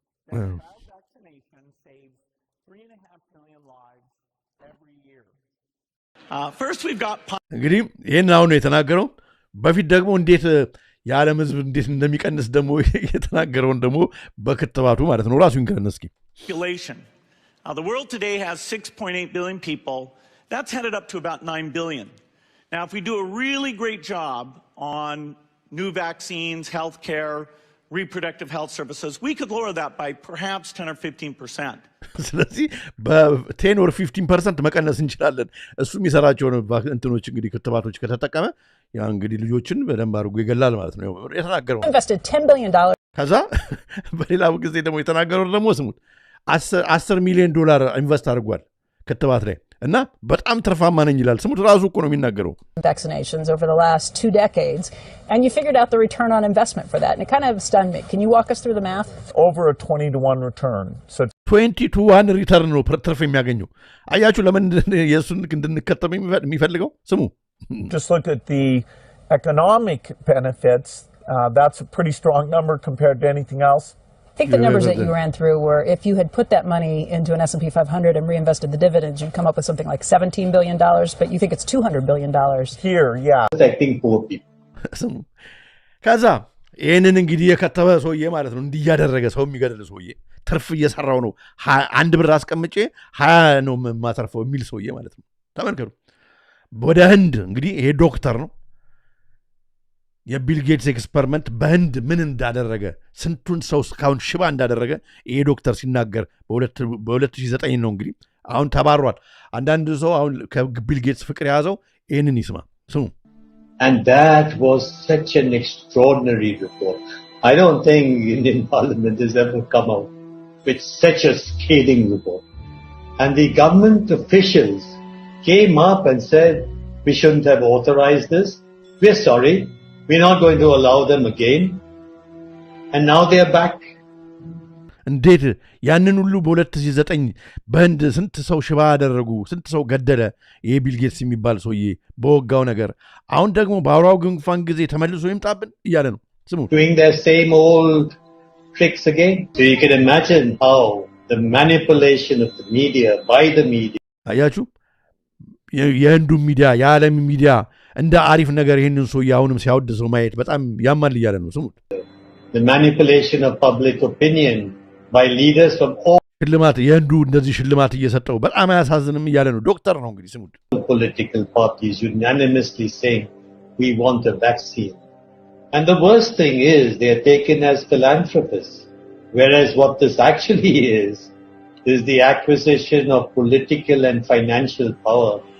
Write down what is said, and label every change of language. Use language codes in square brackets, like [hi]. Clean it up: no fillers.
[en] child vaccination saves 3.5 million lives every year. First we've got [am] እንግዲህ ይሄን አሁን ነው የተናገረው በፊት ደግሞ እንዴት የዓለም ህዝብ እንዴት እንደሚቀንስ ደግሞ የተናገረውን ደግሞ በክትባቱ ማለት ነው ራሱ ይንከረን እስኪ [en] population. The world today has 6.8 billion people. That's headed up to about 9 billion. Now if we do a really great job on new vaccines, healthcare, reproductive health services, we could lower that by perhaps 10 or 15%. [am] ስለዚህ በ10 or 15% መቀነስ እንችላለን እሱ የሚሰራቸው እንትኖች እንግዲህ ክትባቶች ከተጠቀመ ያ እንግዲህ ልጆችን በደንብ አድርጎ ይገላል ማለት ነው የተናገረው [en] invested $10 billion [am] ከዛ በሌላ ጊዜ ደግሞ የተናገረው ደግሞ ስሙት $10 ሚሊዮን ኢንቨስት አድርጓል ክትባት ላይ እና በጣም ትርፋማ ነኝ ይላል ስሙት ራሱ እኮ ነው የሚናገረው [en] vaccinations over the last 2 decades and you figured out the return on investment for that and it kind of stunned me can you walk us through the math over a 20-to-1 return so 20-to-1 return [am] ነው ትርፍ የሚያገኘው አያችሁ ለምን የሱን እንድንከተም የሚፈልገው ስሙ [en] just look at the economic benefits that's a pretty strong number compared to anything else I think the numbers that you ran through were if you had put that money into an S&P 500 and reinvested the dividends, you'd come up with something like $17 billion, but you think it's $200 billion. Here, yeah. Protecting poor people. ከዛ [am] ይህንን እንግዲህ የከተበ ሰውዬ ማለት ነው እንዲያደረገ ሰው የሚገድል ሰውዬ ትርፍ እየሰራው ነው 1 ብር አስቀምጬ 20 ነው ማተርፈው የሚል ሰውዬ ማለት ነው። ተመልከቱ። ወደ ህንድ እንግዲህ ይሄ ዶክተር ነው። የቢል ጌትስ ኤክስፐሪመንት በህንድ ምን እንዳደረገ ስንቱን ሰው እስካሁን ሽባ እንዳደረገ ይሄ ዶክተር ሲናገር በ2009 ነው እንግዲህ አሁን ተባሯል። አንዳንድ ሰው አሁን ከቢል ጌትስ ፍቅር የያዘው ይህንን ይስማ ስሙ። [en] And that was such an extraordinary report. I don't think Indian Parliament has ever come out with such a scathing report. And the government officials came up and said, we shouldn't have authorized this. We're sorry. We're not going to allow them again. And now they are back. [am] እንዴት ያንን ሁሉ በ2009 በህንድ ስንት ሰው ሽባ ያደረጉ ስንት ሰው ገደለ ይሄ ቢል ጌትስ የሚባል ሰውዬ በወጋው ነገር አሁን ደግሞ በአውራው ጉንፋን ጊዜ ተመልሶ ይምጣብን እያለ ነው። ስሙ [en] doing their same old tricks again. So you can imagine how the manipulation of the media by the media. [am] አያችሁ የህንዱ ሚዲያ የዓለም ሚዲያ እንደ አሪፍ ነገር ይሄንን ሰውዬ አሁንም ሲያወድሰው ማየት በጣም ያማል እያለ ነው። ስሙ [en] the manipulation of public opinion by leaders from all [am] ሽልማት የህንዱ እንደዚህ ሽልማት እየሰጠው በጣም አያሳዝንም እያለ ነው። ዶክተር ነው እንግዲህ ስሙ [en] political parties unanimously saying we want a vaccine. And the worst thing is they are taken as philanthropists, whereas what this actually is the acquisition of political and financial power.